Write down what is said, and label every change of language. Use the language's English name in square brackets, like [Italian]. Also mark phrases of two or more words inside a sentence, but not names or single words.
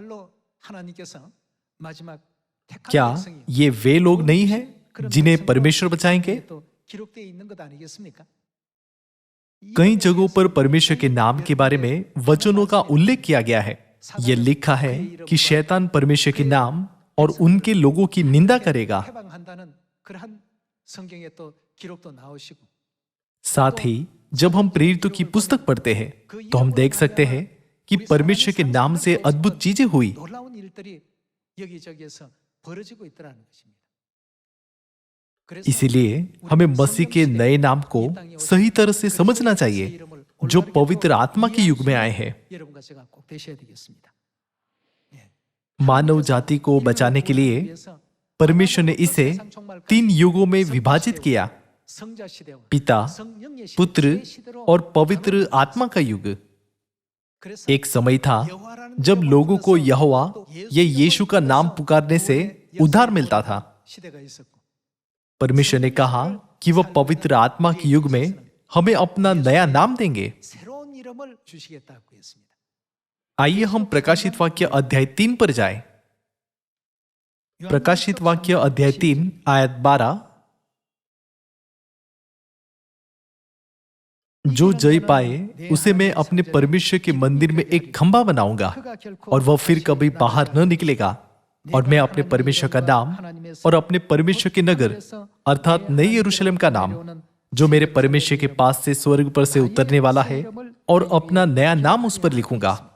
[Hindi] क्या ये वे लोग नहीं हैं जिन्हें परमेश्वर बचाएंगे? कई जगहों पर परमेश्वर के नाम के बारे में वचनों का उल्लेख किया गया है यह लिखा है कि शैतान परमेश्वर के नाम और उनके लोगों की निंदा करेगा। [Korean] 해방한다는 그러한 성경에 또 기록도 나오시고 [Hindi] साथ ही जब हम प्रेरितों की पुस्तक पढ़ते हैं तो हम देख सकते हैं कि परमेश्वर के नाम से अद्भुत चीजें हुई। [Korean] 놀라운 일들이 여기저기에서 벌어지고 있더라는 것입니다. 그래서 [Hindi] इसीलिए हमें मसीह के नए नाम को सही तरह से समझना चाहिए जो पवित्र आत्मा के युग में आए हैं। [Korean] 여러분과 제가 꼭 되셔야 되겠습니다. [Hindi] मानव जाति को बचाने के लिए परमेश्वर ने इसे 3 युगों में विभाजित किया, [Korean] 성자 시대와 [Hindi] पिता, [Korean] 성령의 시대, [Hindi] पुत्र [Korean] 그 시대로 [Hindi] और पवित्र आत्मा का युग। [Korean] 그래서 [Hindi] एक समय था जब लोगों को यहोवा या यीशु का नाम पुकारने से उद्धार मिलता था। [Korean] 시대가 있었고 [Hindi] परमेश्वर ने कहा कि वह पवित्र आत्मा के युग में हमें अपना नया नाम देंगे। [Korean] 새로운 이름을 주시겠다고 했습니다. [Hindi] आइए हम प्रकाशित वाक्य अध्याय 3 पर जाएं। प्रकाशित वाक्य अध्याय 3 आयत 12। जो जय पाए उसे मैं अपने परमेश्वर के मंदिर में एक खंभा बनाऊंगा और वह फिर कभी बाहर न निकलेगा, और मैं अपने परमेश्वर का नाम और अपने परमेश्वर के नगर अर्थात नई यरूशलेम का नाम जो मेरे परमेश्वर के पास से स्वर्ग पर से उतरने वाला है और अपना नया नाम उस पर लिखूंगा।